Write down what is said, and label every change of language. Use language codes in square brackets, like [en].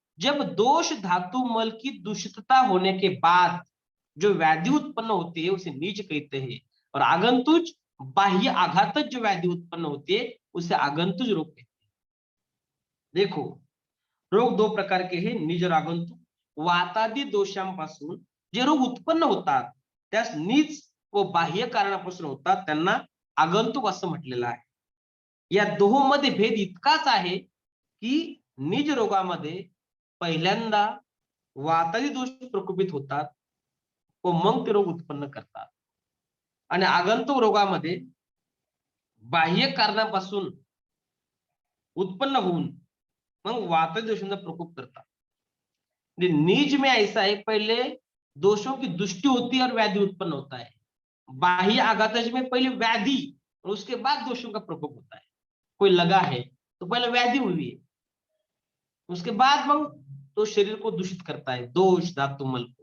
[hi] जब दोष धातु मल की दूषितता होने के बाद जो व्याधि उत्पन्न होती है उसे नीच कहते हैं. और आगंतुक बाह्य आघात जो व्याधि उत्पन्न होती है उसे आगंतुक रोग कहते हैं. देखो रोग दो प्रकार के हैं, निज और आगंतुक. [mr] वातादी दोषांपासून जे रोग उत्पन्न होतात त्यास नीच व बाह्य कारणापासून होतात त्यांना आगंतुक असं म्हटलेलं आहे. या दोहोंमध्ये भेद इतकाच आहे की निज रोगामध्ये पहिल्यांदा वातादी दोष प्रकोपित होतात व मग ते रोग उत्पन्न करतात. आणि आगंतुक रोगामध्ये बाह्य कारणापासून उत्पन्न होऊन मग वातादी दोषांचा प्रकोप करतात. [hi] नीच में ऐसा है, पहले दोषों की दृष्टि होती है और व्याधि उत्पन्न होता है. बाह्य आघात में पहले व्याधि और उसके बाद दोषों का प्रकोप होता है. कोई लगा है तो पहले व्याधि हुई है, उसके बाद मग तो शरीर को दूषित करता है, दोष धातु मल को.